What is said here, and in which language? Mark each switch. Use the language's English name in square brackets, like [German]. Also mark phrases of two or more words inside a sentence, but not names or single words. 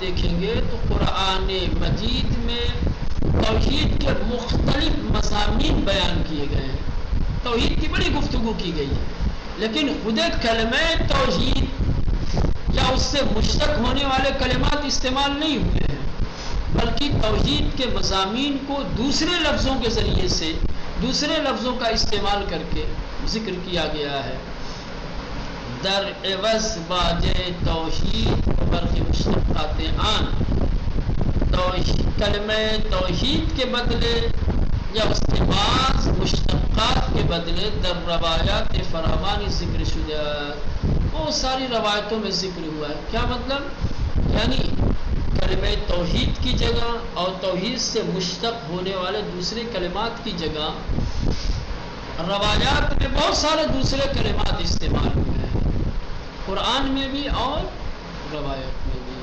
[Urdu] دیکھیں گے تو قرآن مجید میں توحید کے مختلف مضامین بیان کیے گئے ہیں، توحید کی بڑی گفتگو کی گئی ہے، لیکن خود کلمہ توحید یا اس سے مشتق ہونے والے کلمات استعمال نہیں ہوئے ہیں، بلکہ توحید کے مضامین کو دوسرے لفظوں کے ذریعے سے، دوسرے لفظوں کا استعمال کر کے ذکر کیا گیا ہے۔ [Persian] در عوض باجے توحید و برخی مشتقات آن، [Urdu] کلمہ توحید کے بدلے یا اس کے بعض مشتقات کے بدلے [Persian] در روایات فراوانی ذکر شدہ، [Urdu] بہت ساری روایتوں میں ذکر ہوا ہے۔ کیا مطلب؟ یعنی کلمہ توحید کی جگہ اور توحید سے مشتق ہونے والے دوسرے کلمات کی جگہ روایات میں بہت سارے دوسرے کلمات استعمال ہوئے ہیں، قرآن میں بھی اور روایت میں بھی۔